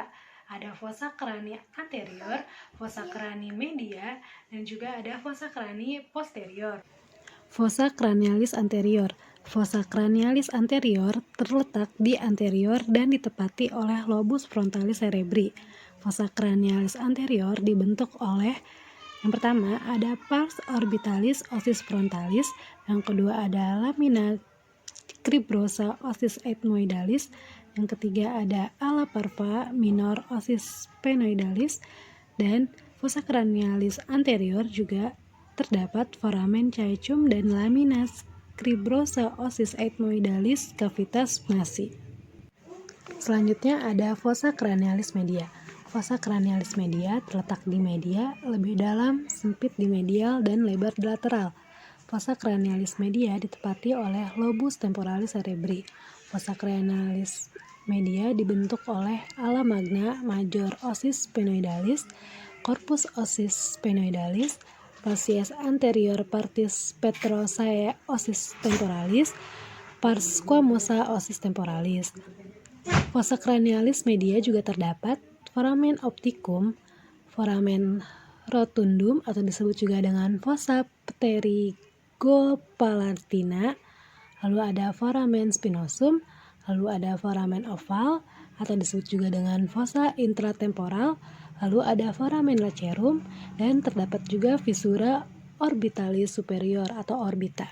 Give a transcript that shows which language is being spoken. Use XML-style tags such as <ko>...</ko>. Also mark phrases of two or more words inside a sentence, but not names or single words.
<id>Ada fossa krani anterior, fossa krani media, dan juga ada fossa krani posterior.</id> <la>Fossa cranialis anterior. Fossa cranialis anterior</la> <id>terletak di anterior dan ditepati oleh</id> <la>lobus frontalis cerebri. Fossa cranialis anterior</la> <id>dibentuk oleh yang pertama ada</id> <la>pars orbitalis ossis frontalis,</la> <id>yang kedua ada</id> <la>lamina cribrosa ossis ethmoidalis,</la> <id>yang ketiga ada</id> <la>ala parva minor ossis sphenoidalis,</la> <id>dan</id> <la>fossa cranialis anterior</la> <id>juga terdapat</id> <la>foramen caecum</la> <id>dan</id> <la>lamina cribrosa ossis ethmoidalis cavitas masi.</la> <id>Selanjutnya ada</id> <la>fossa cranialis media. Fossa cranialis media</la> <id>terletak di media, lebih dalam, sempit di medial, dan lebar di lateral.</id> <la>Fossa cranialis media</la> <id>ditepati oleh</id> <la>lobus temporalis cerebri. Fossa cranialis media</la> <id>dibentuk oleh</id> <la>ala magna major ossis sphenoidalis, corpus ossis sphenoidalis, facies anterior partis petrosae ossis temporalis, pars squamosa ossis temporalis. Fossa cranialis media</la> <id>juga terdapat</id> <la>foramen opticum, foramen rotundum</la> <id>atau disebut juga dengan</id> <la>fossa pterygopalatina,</la> <id>lalu ada</id> <la>foramen spinosum,</la> <id>lalu ada</id> <la>foramen oval</la> <id>atau disebut juga dengan</id> <la>fossa intratemporal,</la> <id>lalu ada</id> <la>foramen lacerum,</la> <id>dan terdapat juga</id> <la>fisura orbitalis superior</la> <id>atau orbita.</id>